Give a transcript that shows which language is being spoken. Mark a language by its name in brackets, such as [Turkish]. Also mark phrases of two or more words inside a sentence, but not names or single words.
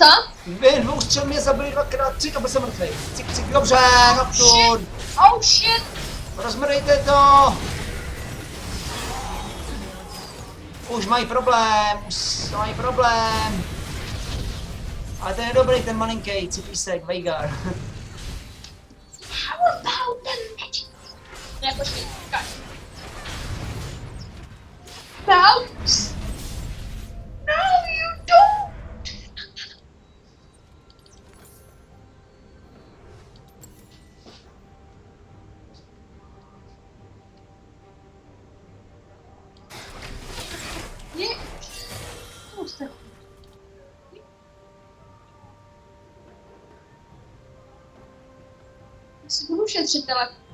[Czech] Během 2 střel mě zabili 2x, 3 a byl jsem mrtvý. Cik, dobře, Nocturne. [English] Oh shit! [Czech] Rozmrdejte to! Už mají problém, mají problém. Ale ten je dobrý, ten malinký cipísek, Veigar. [English] How about the magic? [Czech] Ne, počkej, počkej. [English] Bounce? No, you don't! [Czech] Je. Puste. Já si budu šetřit telefon.